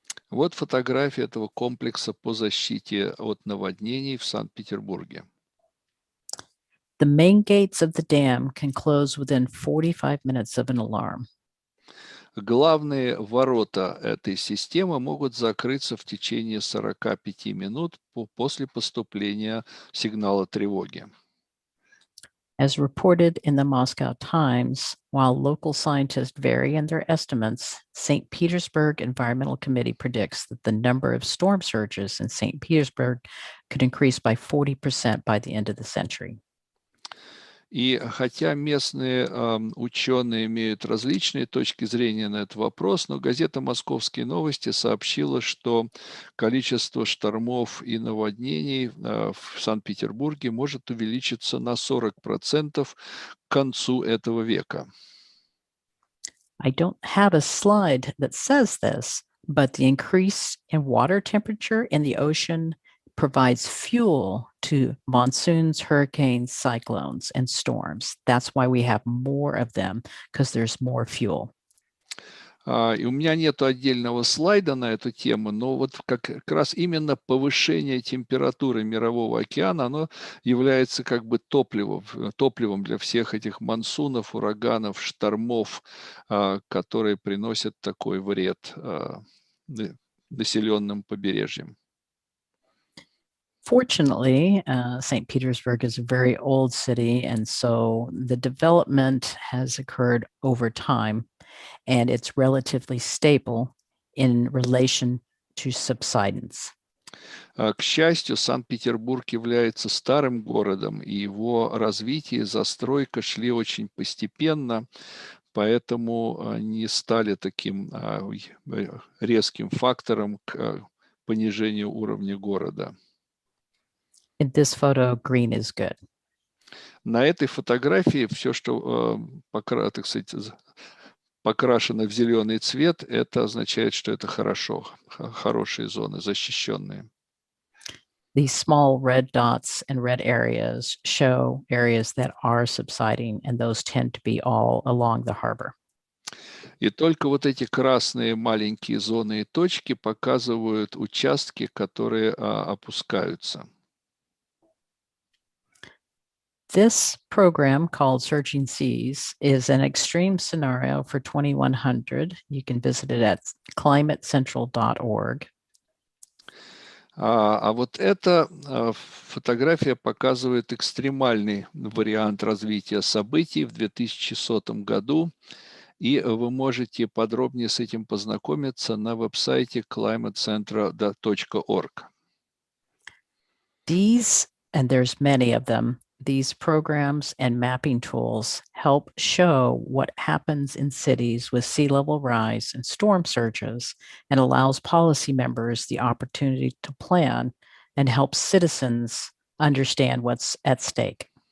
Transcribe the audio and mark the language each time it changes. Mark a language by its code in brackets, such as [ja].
[ru] Вот фотография этого комплекса по защите от наводнений в Санкт-Петербурге. [en] The main gates of the dam can close within 45 minutes of an alarm. [ru] Главные ворота этой системы могут закрыться в течение 45 минут после поступления сигнала тревоги. [en] As reported in the Moscow Times, while local scientists vary in their estimates, St. Petersburg Environmental Committee predicts that the number of storm surges in St. Petersburg could increase by 40% by the end of the century. [ru] И хотя местные ученые имеют различные точки зрения на этот вопрос, но газета «Московские новости» сообщила, что количество штормов и наводнений в Санкт-Петербурге может увеличиться на 40% к концу этого века. [en] I don't have a slide that says this, but the increase in water temperature in the ocean provides fuel to monsoons, hurricanes, cyclones, and storms. That's why we have more of them, because there's more fuel. [ru] И у меня нет отдельного слайда на эту тему, но вот как раз именно повышение температуры Мирового океана, оно является как бы топливом для всех этих монсунов, ураганов, штормов, которые приносят такой вред населенным побережьям. [en] Fortunately, St. Petersburg is a very old city, and so the development has occurred over time, and it's relatively stable in relation to subsidence. [ru] К счастью, Санкт-Петербург является старым городом, и его развитие и застройка шли очень постепенно, поэтому не стали таким резким фактором к понижению уровня города. [en] In this photo, green is good. [ru] На этой фотографии все, что так сказать, покрашено в зеленый цвет, это означает, что это хорошо, хорошие зоны, защищенные. [en] These small red dots and red areas show areas that are subsiding, and those tend to be all along the harbor. [ru] И только вот эти красные маленькие зоны и точки показывают участки, которые опускаются. [en] This program called Searching Seas is an extreme scenario for 2100. You can visit it at climatecentral.org. [ru] А вот эта фотография показывает экстремальный вариант развития событий в 2100 году, и вы можете подробнее с этим познакомиться на веб-сайте climatecentral.org. [en] These, and there's many of them, these programs and mapping tools help show what happens in cities with sea level rise and storm surges and allows policy members the opportunity to plan and help citizens understand what's at stake.